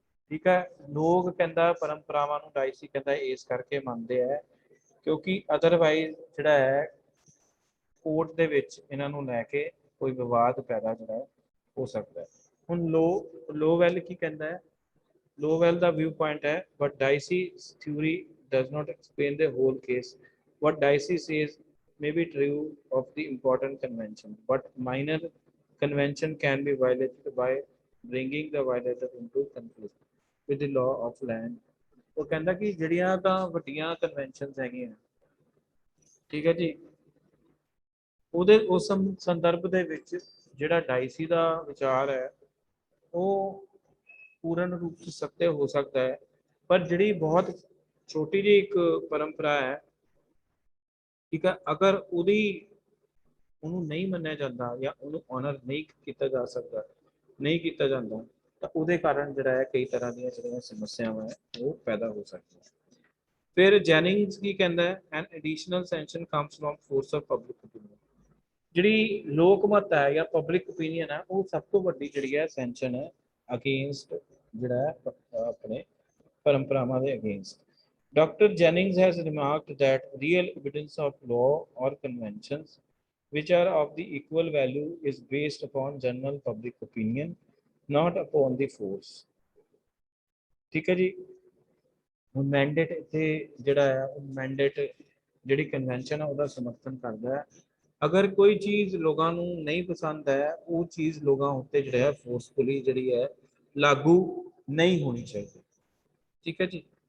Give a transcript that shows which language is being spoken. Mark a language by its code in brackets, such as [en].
[pa] ਠੀਕ ਹੈ, ਲੋਕ ਕਹਿੰਦਾ ਪਰੰਪਰਾਵਾਂ ਨੂੰ ਡਾਈਸੀ ਕਹਿੰਦਾ ਇਸ ਕਰਕੇ ਮੰਨਦੇ ਹੈ ਕਿਉਂਕਿ ਅਦਰਵਾਈਜ਼ ਜਿਹੜਾ ਹੈ ਕੋਰਟ ਦੇ ਵਿੱਚ ਇਹਨਾਂ ਨੂੰ ਲੈ ਕੇ ਕੋਈ ਵਿਵਾਦ ਪੈਦਾ ਜਿਹੜਾ ਹੋ ਸਕਦਾ ਹੈ। ਹੁਣ ਲੋਵੈਲ ਕੀ ਕਹਿੰਦਾ ਹੈ? ਲੋਵੈਲ ਦਾ ਵਿਊ ਪੁਆਇੰਟ ਹੈ, [en] but Dicey's theory does not explain the whole case. What Dicey says may be true of the important convention, but minor convention can be violated by bringing the violator into conflict with the law of land. [pa] ਉਹ ਕਹਿੰਦਾ ਕਿ ਜਿਹੜੀਆਂ ਤਾਂ ਵੱਡੀਆਂ conventions ਹੈਗੀਆਂ, ਠੀਕ ਹੈ ਜੀ, ਉਹਦੇ ਉਸ ਸੰਦਰਭ ਦੇ ਵਿੱਚ ਜਿਹੜਾ ਡਾਈਸੀ ਦਾ ਵਿਚਾਰ ਹੈ ਉਹ ਪੂਰਨ ਰੂਪ ਚ ਸत्य ਹੋ ਸਕਦਾ ਹੈ, ਪਰ ਜਿਹੜੀ ਬਹੁਤ ਛੋਟੀ ਜਿਹੀ ਇੱਕ ਪਰੰਪਰਾ ਹੈ, ਠੀਕ ਹੈ, ਅਗਰ ਉਹਨੂੰ ਨਹੀਂ ਮੰਨਿਆ ਜਾਂਦਾ ਜਾਂ ਉਹਨੂੰ ਆਨਰ ਨਹੀਂ ਕੀਤਾ ਜਾ ਸਕਦਾ, ਨਹੀਂ ਕੀਤਾ ਜਾਂਦਾ, ਤਾਂ ਉਹਦੇ ਕਾਰਨ ਜਿਹੜਾ ਹੈ ਕਈ ਤਰ੍ਹਾਂ ਦੀਆਂ ਜਿਹੜੀਆਂ ਸਮੱਸਿਆਵਾਂ ਹੈ ਉਹ ਪੈਦਾ ਹੋ ਸਕਦੀਆਂ। ਫਿਰ ਜੈਨਿੰਗਸ ਕੀ ਕਹਿੰਦਾ ਹੈ? [en] An additional sanction comes from force of public opinion. [pa] ਜਿਹੜੀ ਲੋਕ ਮਤ ਹੈ ਜਾਂ ਪਬਲਿਕ ਓਪੀਨੀਅਨ ਹੈ ਉਹ ਸਭ ਤੋਂ ਵੱਡੀ ਜਿਹੜੀ ਹੈ ਸੈਂਕਸ਼ਨ ਹੈ ਅਗੇਂਸਟ ਜਿਹੜਾ ਹੈ ਆਪਣੇ ਪਰੰਪਰਾਵਾਂ ਦੇ against. [en] Dr. Jennings has remarked that real evidence of law or conventions which are of the equal value is based upon general public opinion, not upon the force. [pa] ਠੀਕ ਹੈ ਜੀ। ਹੁਣ ਮੈਂਡੇਟ ਇੱਥੇ ਜਿਹੜਾ ਹੈ ਉਹ ਮੈਂਡੇਟ ਜਿਹੜੀ ਕਨਵੈਨਸ਼ਨ ਹੈ ਉਹਦਾ ਸਮਰਥਨ ਕਰਦਾ ਹੈ। ਅਗਰ ਕੋਈ ਚੀਜ਼ ਲੋਕਾਂ ਨੂੰ ਨਹੀਂ ਪਸੰਦ ਹੈ ਉਹ ਚੀਜ਼ ਲੋਕਾਂ ਉੱਤੇ ਜਿਹੜਾ ਹੈ ਫੋਰਸਫੁਲੀ ਜਿਹੜੀ ਹੈ ਲਾਗੂ ਨਹੀਂ ਹੋਣੀ ਚਾਹੀਦੀ। ਠੀਕ ਹੈ ਜੀ।